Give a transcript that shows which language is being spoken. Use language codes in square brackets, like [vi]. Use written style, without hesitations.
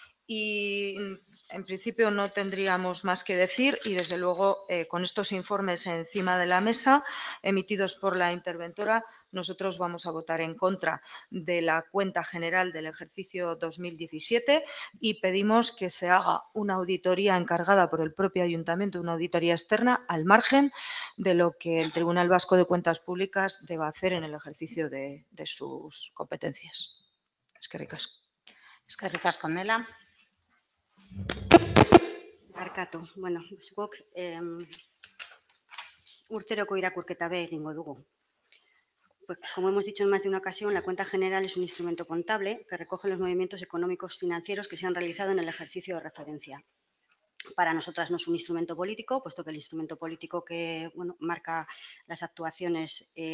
[es] Y en principio no tendríamos más que decir y desde luego con estos informes encima de la mesa emitidos por la interventora nosotros vamos a votar en contra de la cuenta general del ejercicio 2017 y pedimos que se haga una auditoría encargada por el propio ayuntamiento, una auditoría externa al margen de lo que el Tribunal Vasco de Cuentas Públicas deba hacer en el ejercicio de sus competencias. [eu] Eskerrik asko. Eskerrik asko, Nela. Barkatu, bueno, zuk urteroko irakurketa be egingo dugu. [es] Pues, como hemos dicho en más de una ocasión, la cuenta general es un instrumento contable que recoge los movimientos económicos financieros que se han realizado en el ejercicio de referencia. Para nosotras no es un instrumento político, puesto que el instrumento político que marca las actuaciones